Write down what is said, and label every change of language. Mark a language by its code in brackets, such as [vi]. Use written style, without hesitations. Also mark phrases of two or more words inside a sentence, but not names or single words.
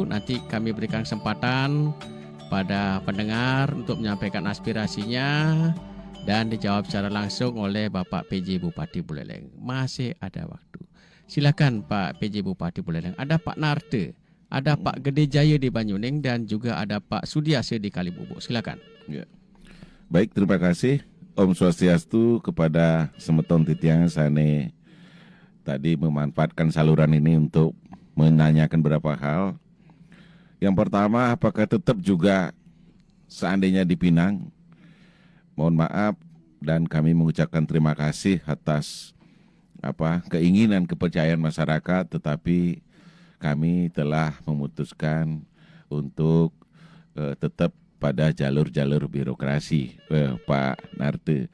[id] Nanti kami berikan kesempatan pada pendengar untuk menyampaikan aspirasinya dan dijawab secara langsung oleh Bapak PJ Bupati Buleleng. Masih ada waktu. Silakan Pak PJ Bupati Buleleng. Ada Pak Narte, ada Pak Gede Jaya di Banyuning dan juga ada Pak Sudiase di Kalibubuk. Silakan. Baik, terima kasih [ban] Om Swastiastu [id] kepada [ban] semeton titiang sane [id] tadi memanfaatkan saluran ini untuk menanyakan beberapa hal. Yang pertama, apakah tetap juga seandainya di Pinang? Mohon maaf dan kami mengucapkan terima kasih atas keinginan kepercayaan masyarakat, tetapi kami telah memutuskan untuk tetap pada jalur-jalur birokrasi, Pak Narte.